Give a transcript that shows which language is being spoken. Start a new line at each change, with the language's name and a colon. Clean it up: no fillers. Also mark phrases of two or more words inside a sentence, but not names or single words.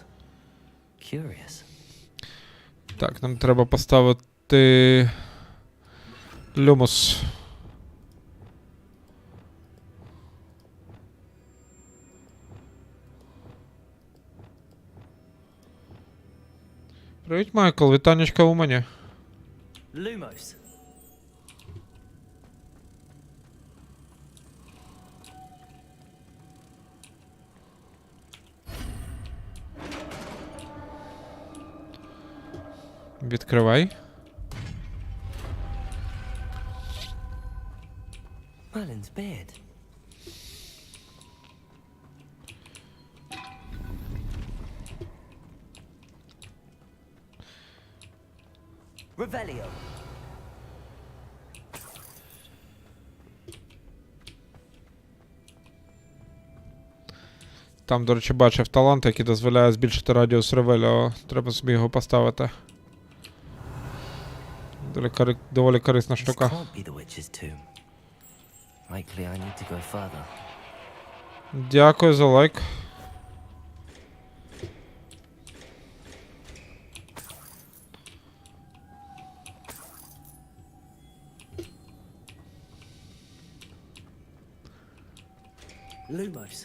English: Curious.
Ukrainian: Так, нам треба поставити люмус. Привіт, Майкл, вітанечка у мене.
Latin: Lumos.
Ukrainian: Відкривай.
English: Merlin's beard.
Latin: Revelio.
Ukrainian: Там, до речі, бачив талант, який дозволяє збільшити радіус ревеліо. Треба собі його поставити. Доволі корисна
English: This
Ukrainian: штука.
English: can't be the witch's tomb. Likely I need to go further.
Ukrainian: Дякую за лайк.
Latin: Lumos.